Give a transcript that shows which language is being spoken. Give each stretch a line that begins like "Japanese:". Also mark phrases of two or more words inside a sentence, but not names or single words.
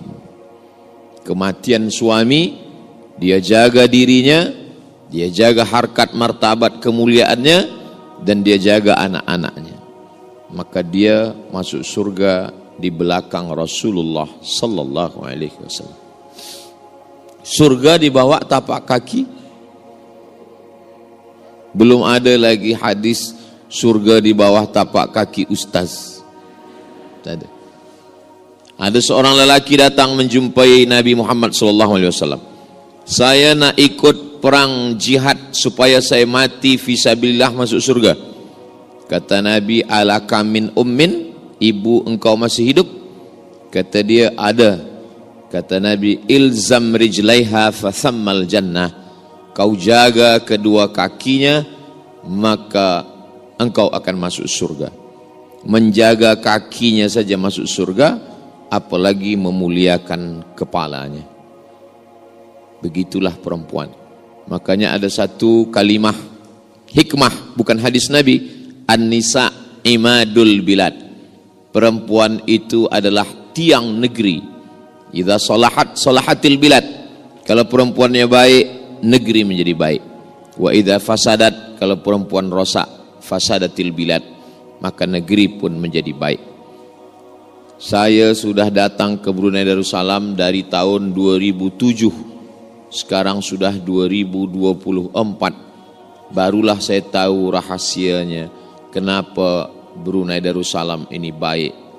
Malay: Kematian suami, dia jaga dirinya, dia jaga harkat martabat kemuliaannya, dan dia jaga anak-anaknya. Maka dia masuk surga di belakang Rasulullah
Arabic: صلى الله عليه وسلم.
Malay: Surga di bawah tapak kaki. Belum ada lagi hadis surga di bawah tapak kaki ustaz. Tak ada. Ada seorang lelaki datang menjumpai Nabi Muhammad SAW. Saya nak ikut perang jihad supaya saya mati fisabilillah masuk surga. Kata Nabi,
Arabic: ألك من أم,
Malay: ibu engkau masih hidup? Kata dia, ada. Kata Nabi,
Arabic: الزم رجليها فثم الجنة.
Malay: Kau jaga kedua kakinya, maka engkau akan masuk surga. Menjaga kakinya saja masuk surga, apalagi memuliakan kepalanya. Begitulah perempuan. Makanya ada satu kalimah hikmah, bukan hadis Nabi,
Arabic: النساء عماد البلاد.
Malay: Perempuan itu adalah tiang negeri.
Arabic: إذا صلحت صلحت البلاد.
Malay: Kalau perempuannya baik, negeri menjadi baik.
Arabic: وإذا فسدت,
Malay: kalau perempuan rosak,
Arabic: فسدت البلاد,
Malay: maka negeri pun menjadi baik. Saya sudah datang ke Brunei Darussalam dari tahun 2007. Sekarang sudah 2024. Barulah saya tahu rahasianya kenapa Brunei Darussalam ini baik.